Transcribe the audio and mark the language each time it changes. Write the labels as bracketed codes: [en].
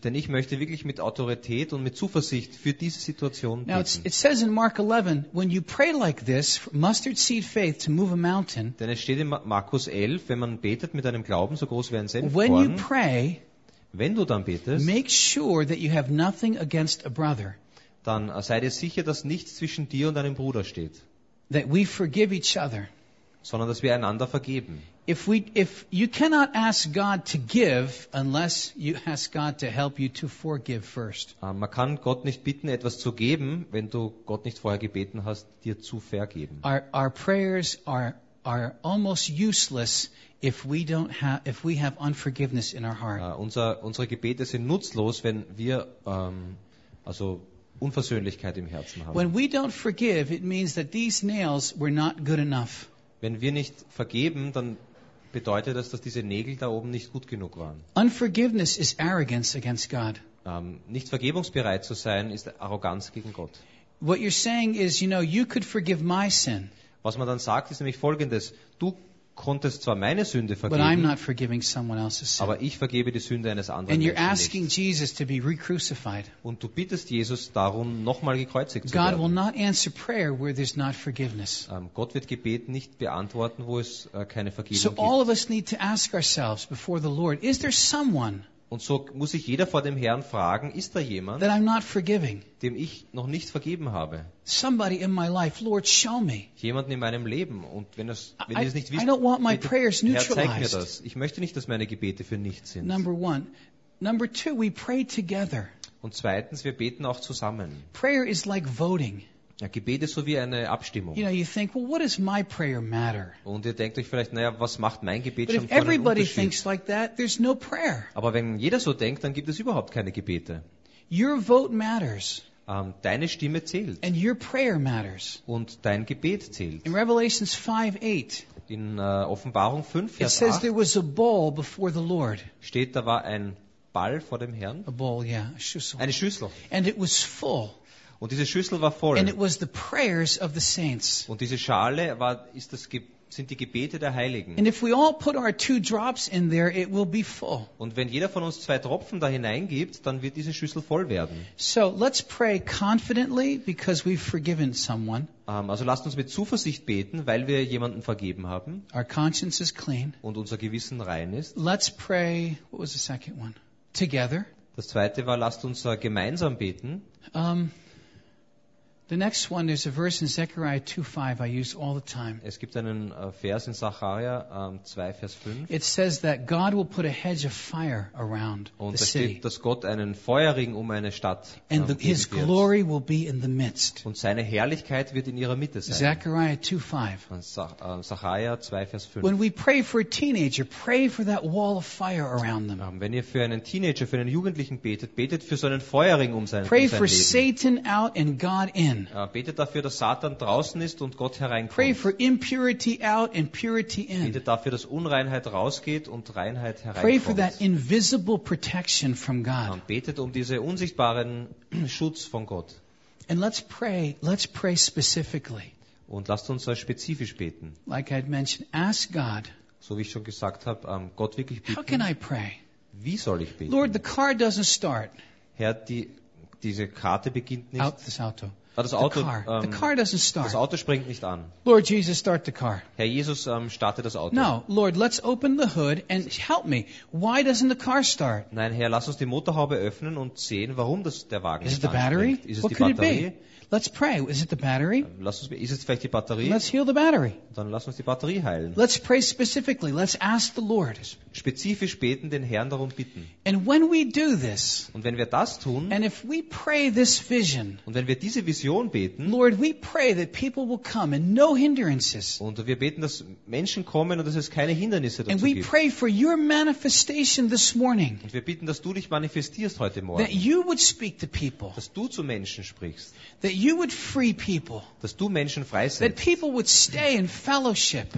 [de] Denn ich möchte wirklich mit Autorität und mit Zuversicht für diese Situation beten. [en] Now it says in Mark 11, when you pray like this, mustard seed faith to move a mountain. [de] Denn es steht in Markus 11, wenn man betet mit einem Glauben so groß wie ein Senfkorn. [en] When you pray, [de] wenn du dann betest, [en] make sure that you have nothing against a brother. [de] Dann sei dir sicher, dass nichts zwischen dir und deinem Bruder steht. [en] That we forgive each other. [de] Sondern dass wir einander vergeben. [en] If you cannot ask God to give unless you ask God to help you to forgive first. [de] Man kann Gott nicht bitten, etwas zu geben, wenn du Gott nicht vorher gebeten hast, dir zu vergeben. [en] Our prayers are almost useless if we don't have if we have unforgiveness in our heart. [de] Unsere Gebete sind nutzlos, wenn wir also Unversöhnlichkeit im Herzen haben. [en] When we don't forgive, it means that these nails were not good enough. [de] Wenn wir nicht vergeben, dann bedeutet das, dass diese Nägel da oben nicht gut genug waren. [en] Unforgiveness is arrogance against God. [de] Nicht vergebungsbereit zu sein, ist Arroganz gegen Gott. [en] What you're saying is, you know, you could forgive my sin. [de] Was man dann sagt, ist nämlich Folgendes: Du konntest zwar meine Sünde vergeben, [en] but I'm not forgiving someone else's sin. [de] Aber ich vergebe die Sünde eines anderen [en] And you're [de] Menschen [en] asking [de] nicht. [en] Jesus to be re-crucified. [de] Und du bittest Jesus darum, nochmal gekreuzigt [en] God [de] zu werden. [en] Will not answer prayer where there's not forgiveness. [de] Gott wird Gebet nicht beantworten, wo es keine Vergebung [en] so [de] gibt. [en] So all of us need to ask ourselves before the Lord, is there someone? [de] Und so muss sich jeder vor dem Herrn fragen, ist da jemand, [en] that I'm not forgiving? [de] Dem ich noch nicht vergeben habe? [en] Somebody in my life, Lord, show me. [de] Jemanden in meinem Leben. Und wenn ihr es nicht wisst, [en] I don't want my prayers neutralized. [de] Herr, zeig mir das. Ich möchte nicht, dass meine Gebete für nichts sind. [en] Number one. Number two, we pray together. [de] Und zweitens, wir beten auch zusammen. [en] Prayer is like voting. [de] Ja, Gebet ist so wie eine Abstimmung. [en] You know, you think, well, what does my prayer matter? [de] Und ihr denkt euch vielleicht, naja, was macht mein Gebet [en] But [de] schon [en] if [de] für einen [en] everybody [de] Unterschied? [en] Thinks like that, there's no prayer. [de] Aber wenn jeder so denkt, dann gibt es überhaupt keine Gebete. [en] Your vote matters. [de] Deine Stimme zählt. [en] And your prayer matters. [de] Und dein Gebet zählt. [en] In Revelation 5:8. [de] In Offenbarung 5, Vers 8. [en] It says there was a bowl before the Lord. [de] Steht, da war ein Ball vor dem Herrn. [en] A bowl, yeah, a Schüssel. [de] Eine Schüssel. [en] And it was full. [de] Und diese Schüssel war voll. [en] And it was the prayers of the saints. [de] Und diese Schale war, ist das, sind die Gebete der Heiligen. [en] And if we all put our two drops in there, it will be full. [de] Und wenn jeder von uns zwei Tropfen da hineingibt, dann wird diese Schüssel voll werden. [en] So let's pray confidently because we've forgiven someone. [de] Also lasst uns mit Zuversicht beten, weil wir jemanden vergeben haben. [en] Our conscience is clean. [de] Und unser Gewissen rein ist. [en] Let's pray. What was the second one? Together. [de] Das zweite war, lasst uns gemeinsam beten. [en] The next one is a verse in Zechariah 2:5 I use all the time. [de] Es gibt einen Vers in Zacharia 2 Vers 5. [en] It says that God will put a hedge of fire around the city. [de] Und da steht, dass Gott einen Feuerring um eine Stadt geben wird. [en] And his glory will be in the midst. [de] Und seine Herrlichkeit wird in ihrer Mitte sein. [en] Zechariah 2:5. [de] Zacharia 2 Vers 5. [en] When we pray for a teenager, pray for that wall of fire around them. [de] Wenn ihr für einen Teenager, für einen Jugendlichen betet, betet für so einen Feuerring um sein Leben. [en] Pray for Satan out and God in. [de] Betet dafür, dass Satan draußen ist und Gott hereinkommt. [en] Pray for impurity out and purity in. [de] Betet dafür, dass Unreinheit rausgeht und Reinheit hereinkommt. [en] Pray for that invisible protection from God. [de] Betet um diesen unsichtbaren Schutz von Gott. [en] And let's pray specifically. [de] Und lasst uns spezifisch beten. [en] Like I'd mentioned, ask God. [de] So wie ich schon gesagt habe, Gott wirklich bitten. [en] How can I pray? [de] Wie soll ich beten? [en] Lord, the car doesn't start. [de] Herr, diese Karte beginnt nicht. [en] Out this auto. [de] Das Auto, [en] the car doesn't start. [de] Das Auto springt nicht an. [en] Lord Jesus, start the car. [de] Herr Jesus, starte das Auto. [en] No, Lord, let's open the hood and help me. Why doesn't the car start? [de] Nein, Herr, lass uns die Motorhaube öffnen und sehen, warum der Wagen [en] Is [de] nicht [en] it the battery? [de] Ist es die Batterie? [en] What could it be? Let's pray. Is it the battery? [de] Ist es vielleicht die Batterie? [en] Let's heal the battery. [de] Dann lass uns die Batterie heilen. [en] Let's pray specifically. Let's ask the Lord. [de] Spezifisch beten, den Herrn darum bitten. [en] And when we do this, [de] und wenn wir das tun, [en] and if we pray this vision, [de] und wenn wir diese Vision beten, [en] Lord, we pray that people will come and no hindrances. [de] Und wir beten, dass Menschen kommen und dass es keine Hindernisse dazu [en] and we [de] gibt. [en] Pray for your manifestation this morning. [de] Und wir bitten, dass du dich manifestierst heute Morgen. [en] That you would speak to people. [de] Dass du zu Menschen sprichst. [en] That you would free people. [de] Dass du Menschen freisetzt. [en] That people would stay in fellowship.